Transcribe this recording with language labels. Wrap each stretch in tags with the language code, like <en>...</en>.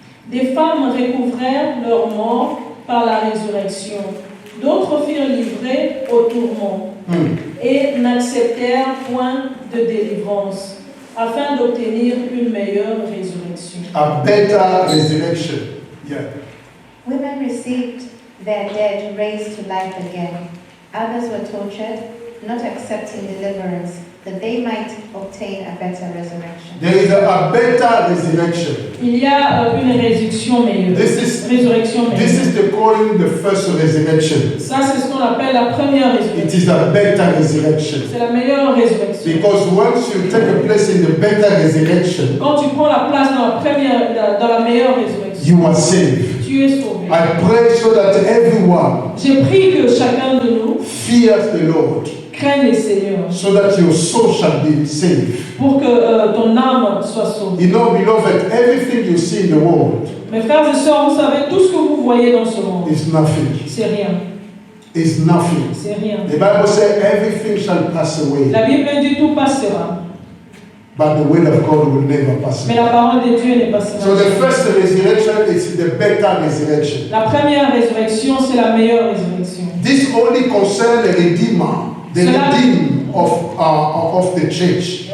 <fr>Des femmes recouvrèrent leur mort par la résurrection. D'autres furent livrés au tourment et n'acceptèrent point de délivrance, afin d'obtenir une meilleure résurrection.</fr> <en>A better resurrection. Yeah. Women received their dead raised to life again. Others were tortured, not accepting deliverance, that they might obtain a better resurrection. There is a better resurrection.</en> <fr>Il y a une résurrection meilleure. Résurrection</fr> <en>This</en> <fr>meilleure.</fr> <en>is the calling the first resurrection.</en> <fr>Ça, c'est ce qu'on appelle la première</fr> <en>It</en> <fr>résurrection.</fr> <en>is a better resurrection.</en> <fr>C'est la meilleure résurrection.</fr> <en>Because once you take a place in the better resurrection,</en> <fr>Quand tu prends la place dans la meilleure résurrection,</fr> <en>you are saved.</en> <fr>tu es sauvé.</fr> <en>I pray so that everyone</en> <fr>J'ai pris que chacun de nous</fr> <en>fears the Lord,</en> <fr>craigne le Seigneur</fr> <en>so that your soul shall be saved.</en> <fr>pour que ton âme soit sauvée.</fr> <en>You know, beloved, everything you see in the world</en> <fr>Mes frères et sœurs, vous savez, tout ce que vous voyez dans ce monde,</fr> <en>is nothing.</en> <fr>c'est rien.</fr> <en>Is nothing.</en> <fr>C'est rien.</fr> <en>The Bible says everything shall pass away,</en> <fr>La Bible dit tout passera,</fr> <en>but the word of God will never pass</en> <fr>mais</fr> <en>away.</en> <fr>la parole de Dieu n'est pas</fr> <en>So the first resurrection is the better resurrection.</en> <fr>La première résurrection, c'est la meilleure résurrection.</fr> <en>This only concerns the redeemer, the redeemed of the church.</en>